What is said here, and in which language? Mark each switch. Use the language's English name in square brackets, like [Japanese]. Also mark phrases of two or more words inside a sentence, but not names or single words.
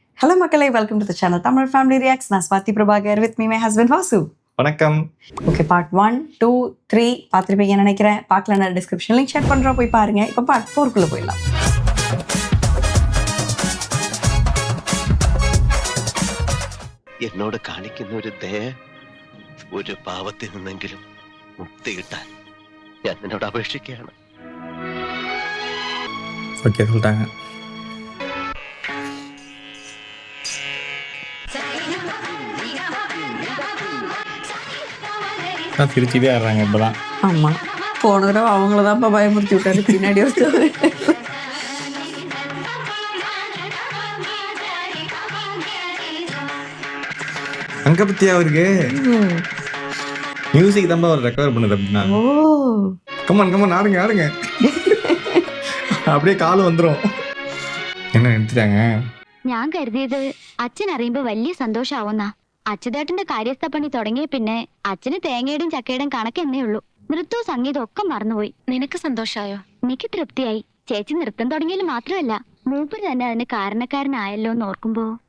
[English] Hello Makalai, welcome to the channel Tamil Family Reacts. நான் ஸ்வாதி பிரபாகர் with me my husband Vasu. [Tamil] வணக்கம். ஓகே, பார்ட் 1, 2, 3 பார்த்துருப்பீங்கன்னு நினைக்கிறேன். பார்க்கலன்னா டிஸ்கிரிப்ஷன் லிங்க் ஷேர் பண்ணுறோம், போய் பாருங்க. இப்போ பார்ட் 4 போயிடலாம். [Malayalam] എന്നോട് കാണിക്കുന്ന ഒരു ദയ, ഒരു പാവത്തിൽ നിന്നെങ്കിലും മുക്തി കിട്ടാൻ ഞാൻ നിന്നോട് അപേക്ഷിക്കുകയാണ്. [Tamil] ஓகே சொல்லிட்டாங்க. சிரிச்சுட்டே ஆடுறாங்க இப்பதான். ஆமாம், போன தடவை அவங்கள தான் பயமுறுத்தி விட்டாரு பின்னாடி ஒருத்தர். அங்க பத்தியா அவருக்கு மியூசிக் தான் அவர் ரெக்கவர் பண்ணுது அப்படின்னா. ஓ கமான் ஆடுங்க ஆடுங்க. அப்படியே கால் வந்துடும். என்ன எடுத்துட்டாங்க? [Malayalam] ഞാൻ കരുതിയത് അച്ഛൻ അറിയുമ്പോ വലിയ സന്തോഷാവുന്ന. അച്ഛതേട്ടന്റെ കാര്യസ്ഥ പണി തുടങ്ങിയ പിന്നെ അച്ഛന് തേങ്ങയുടെയും ചക്കയുടെയും കണക്കെന്നേ ഉള്ളൂ. നൃത്തവും സംഗീതവും ഒക്കെ മറന്നുപോയി. നിനക്ക് സന്തോഷായോ? എനിക്ക് തൃപ്തിയായി. ചേച്ചി നൃത്തം തുടങ്ങിയാലും മാത്രമല്ല, മൂപ്പര് തന്നെ അതിന് കാരണക്കാരനായല്ലോ എന്ന് ഓർക്കുമ്പോ.